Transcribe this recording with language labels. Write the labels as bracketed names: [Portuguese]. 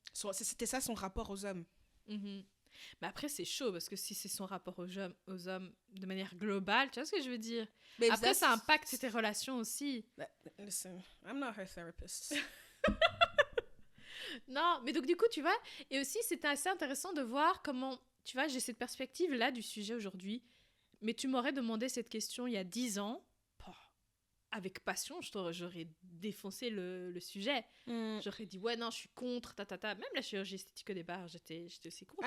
[French] C'était ça son rapport aux hommes. Mais après, c'est chaud, parce que si c'est son rapport aux hommes de manière globale, tu vois ce que je veux dire? Mais après, ça impacte tes relations aussi. [English] Listen, I'm not her therapist. [French] Non, mais donc du coup, tu vois, et aussi, c'était assez intéressant de voir comment, tu vois, j'ai cette perspective-là du sujet aujourd'hui, mais tu m'aurais demandé cette question il y a 10 ans, avec passion, j'aurais défoncé le sujet. J'aurais dit, ouais, non, je suis contre, Même la chirurgie esthétique au départ, j'étais aussi contre.